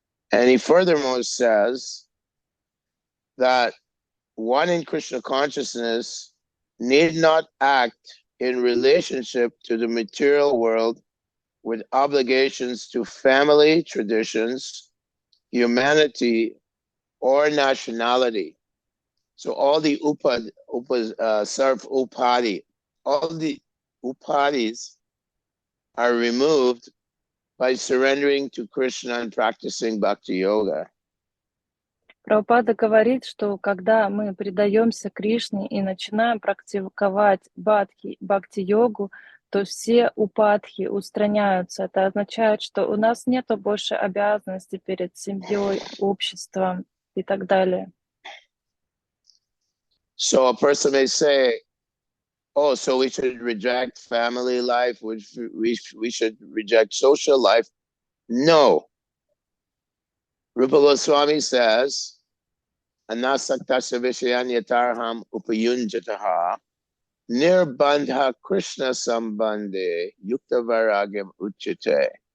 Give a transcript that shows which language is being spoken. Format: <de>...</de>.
<en>And he furthermore says that one in Krishna consciousness need not act in relationship to the material world with obligations to family, traditions, humanity, or nationality. So all the sarv upadi, all the upadis are removed by surrendering to Krishna and practicing Bhakti-yoga.</en> <ru>Прабхупада говорит, что когда мы предаемся Кришне и начинаем практиковать бхакти-йогу, то все упадхи устраняются. Это означает, что у нас нет больше обязанностей перед семьей, обществом и так далее.</ru> <en>So a person may say, oh, so we should reject family life, we should reject social life. No. Rupa Goswami says,</en> <sa>Anasaktasya Vishayanyatarham Upayunjataha Nirbandha Krishna Sambandhe Yukta Varagyam Uchite.</sa>